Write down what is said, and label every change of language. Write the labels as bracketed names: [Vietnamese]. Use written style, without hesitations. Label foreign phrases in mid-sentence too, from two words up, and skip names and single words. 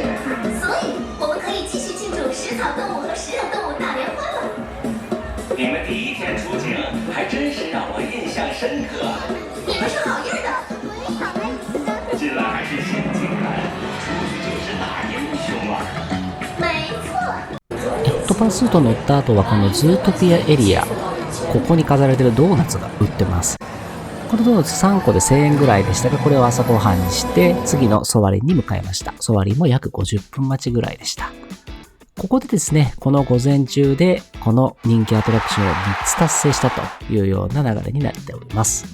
[Chinese] 所以我们可以继续庆祝食草动物和食肉动物大联欢了。你们第一天出警还真是让我印象深刻。你们是好样的。进来还是先进来，出去就是大英雄了。没错。 [Japanese] トパスート乗った後はこのズートピアエリア、ここに飾られてるドーナツが売ってます。このドーナツ3個で1000円ぐらいでしたが、これを朝ごはんにして次のソワリンに向かいました。ソワリンも約50分待ちぐらいでした。ここでですね、この午前中でこの人気アトラクションを3つ達成したというような流れになっております。